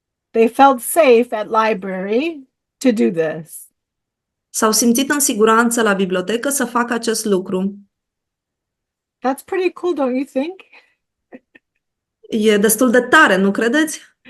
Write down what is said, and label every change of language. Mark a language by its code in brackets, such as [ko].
[en] They felt safe at library to do this. [ro] S-au simțit în siguranță la bibliotecă să facă acest lucru. [en] That's pretty cool, don't you think? [ro] E destul de tare, nu credeți?